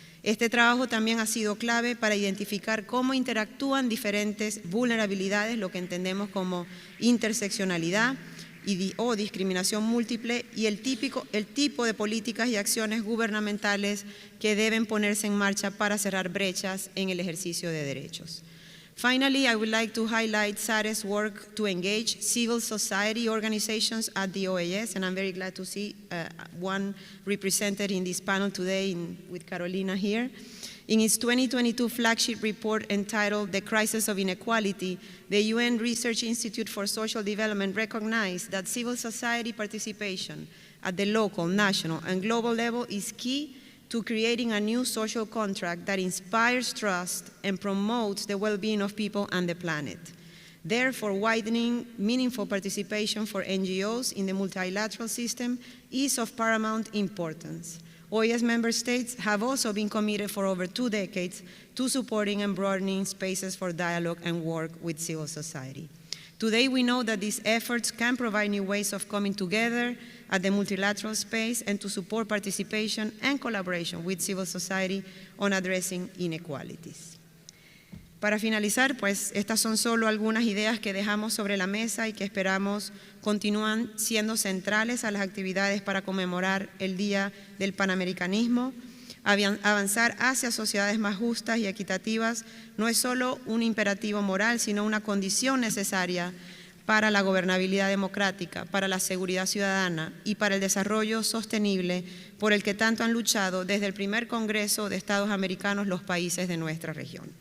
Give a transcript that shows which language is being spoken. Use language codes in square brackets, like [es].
[es] Este trabajo también ha sido clave para identificar cómo interactúan diferentes vulnerabilidades, lo que entendemos como interseccionalidad o discriminación múltiple, y el tipo de políticas y acciones gubernamentales que deben ponerse en marcha para cerrar brechas en el ejercicio de derechos. [en] Finally, I would like to highlight SARE's work to engage civil society organizations at the OAS, and I'm very glad to see one represented in this panel today with Carolina here. In its 2022 flagship report entitled The Crisis of Inequality, the UN Research Institute for Social Development recognized that civil society participation at the local, national, and global level is key to creating a new social contract that inspires trust and promotes the well-being of people and the planet. Therefore, widening meaningful participation for NGOs in the multilateral system is of paramount importance. OAS member states have also been committed for over 2 decades to supporting and broadening spaces for dialogue and work with civil society. Today, we know that these efforts can provide new ways of coming together at the multilateral space and to support participation and collaboration with civil society on addressing inequalities. [es] Para finalizar, pues estas son solo algunas ideas que dejamos sobre la mesa y que esperamos continúan siendo centrales a las actividades para conmemorar el Día del Panamericanismo. Avanzar hacia sociedades más justas y equitativas no es solo un imperativo moral, sino una condición necesaria para la gobernabilidad democrática, para la seguridad ciudadana y para el desarrollo sostenible por el que tanto han luchado desde el primer Congreso de Estados Americanos los países de nuestra región.